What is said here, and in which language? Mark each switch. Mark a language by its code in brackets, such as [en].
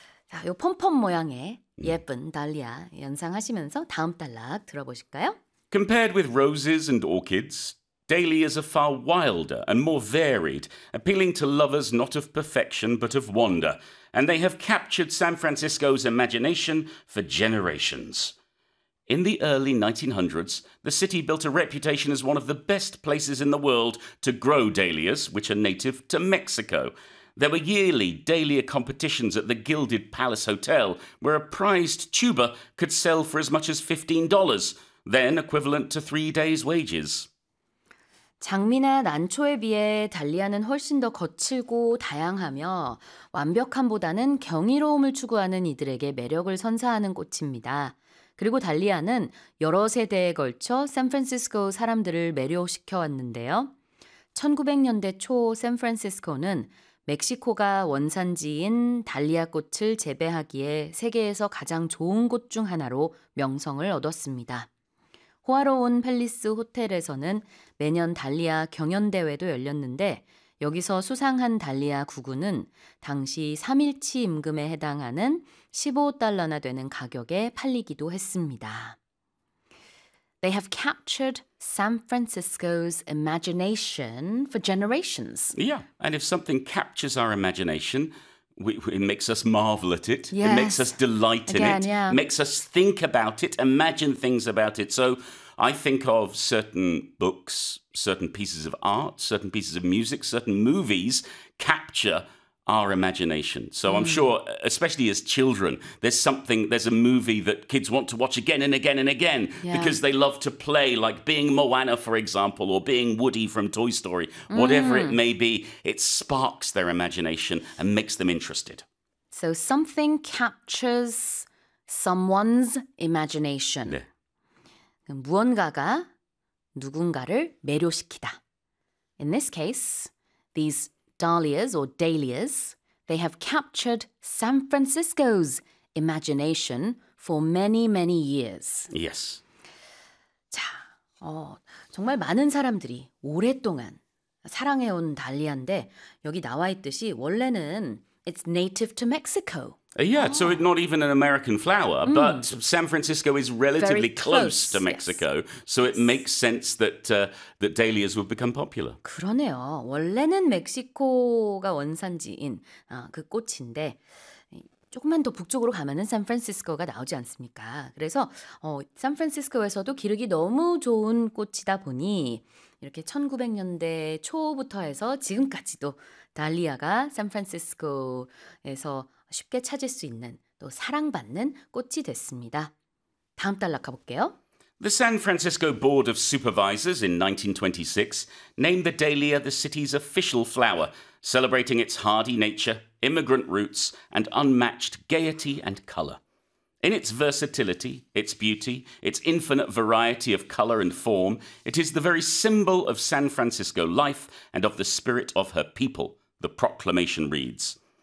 [ko] 자, 요 펌펌 모양의 예쁜 달리아 연상하시면서 다음 단락 들어보실까요? [en] Compared with roses and orchids, dahlias are far wilder and more varied, appealing to lovers not of perfection but of wonder, and they have captured San Francisco's imagination for generations. In the early 1900s, the city built a reputation as one of the best places in the world to grow dahlias, which are native to Mexico. There were yearly dahlia competitions at the Gilded Palace Hotel, where a prized tuber could sell for as much as $15, then equivalent to 3 days' wages. [ko] 장미나 난초에 비해 달리아는 훨씬 더 거칠고 다양하며 완벽함보다는 경이로움을 추구하는 이들에게 매력을 선사하는 꽃입니다. 그리고 달리아는 여러 세대에 걸쳐 샌프란시스코 사람들을 매료시켜 왔는데요. 1900년대 초 샌프란시스코는 멕시코가 원산지인 달리아 꽃을 재배하기에 세계에서 가장 좋은 곳중 하나로 명성을 얻었습니다. 호화로운 팰리스 호텔에서는 매년 달리아 경연대회도 열렸는데, 여기서 수상한 달리아 9구는 당시 3일치 임금에 해당하는 15달러나 되는 가격에 팔리기도 했습니다. [en] They have captured San Francisco's imagination for generations. Yeah, and if something captures our imagination, It makes us marvel at it. Yes. It makes us delight Again, in it. Yeah. Makes us think about it, imagine things about it. So I think of certain books, certain pieces of art, certain pieces of music, certain movies capture our imagination. So I'm sure, especially as children, there's a movie that kids want to watch again and again and again because they love to play, like being Moana, for example, or being Woody from Toy Story. Whatever it may be, it sparks their imagination and makes them interested. So something captures someone's imagination. [ko] 네. 그럼 무언가가 누군가를 매료시키다. [en] In this case, these dahlias or dahlias, they have captured San Francisco's imagination for many, many years. Yes. [ko] 자, 정말 많은 사람들이 오랫동안 사랑해온 달리아인데 여기 나와 있듯이 원래는 [en] it's native to Mexico. Yeah, so it's not even an American flower, but San Francisco is relatively close to Mexico, so it makes sense that that dahlias would become popular. [ko] 그러네요. 원래는 멕시코가 원산지인 그 꽃인데 조금만 더 북쪽으로 가면은 샌프란시스코가 나오지 않습니까? 그래서 샌프란시스코에서도 기르기 너무 좋은 꽃이다 보니 이렇게 1900년대 초부터 해서 지금까지도 달리아가 샌프란시스코에서 쉽게 찾을 수 있는 또 사랑받는 꽃이 됐습니다. 다음 단락 가볼게요. [en] The San Francisco Board of Supervisors in 1926 named the dahlia the city's official flower, celebrating its hardy nature, immigrant roots, and unmatched gaiety and color. In its versatility, its beauty, its infinite variety of color and form, it is the very symbol of San Francisco life and of the spirit of her people, the proclamation reads.